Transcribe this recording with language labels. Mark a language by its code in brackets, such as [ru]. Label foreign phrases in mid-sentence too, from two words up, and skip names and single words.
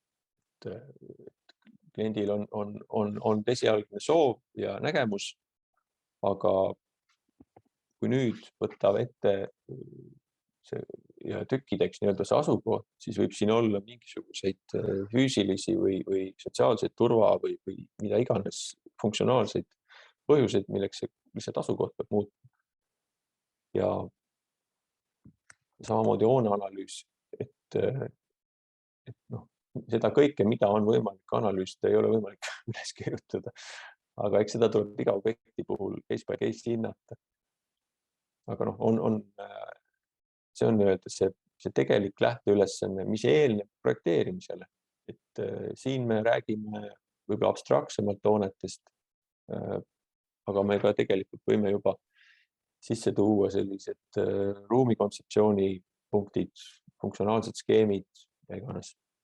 [et] Kliendil on esialgne soov ja nägemus, aga kui nüüd võtab ette ja tükkideks nii-öelda see asukoht, siis võib siin olla mingisuguseid füüsilisi või sotsiaalseid turva või mida iganes funktsionaalseid põhjuseid, milleks see lihtsalt asukoht peab muutma. Ja samamoodi hooneanalüüs, et seda kõike, mida on võimalik analüüsida, ei ole võimalik üles kirjutada. Aga eks seda tuleb iga objekti puhul [en] case by case [et] hinnata. Aga see on nii-öelda see tegelik lähteülesanne, mis eelneb projekteerimisele. Et siin me räägime võib-olla abstraktsemalt hoonetest, aga me ka tegelikult võime juba sisse tuua sellised ruumikontseptsiooni punktid, funktsionaalsed skeemid ja iganes.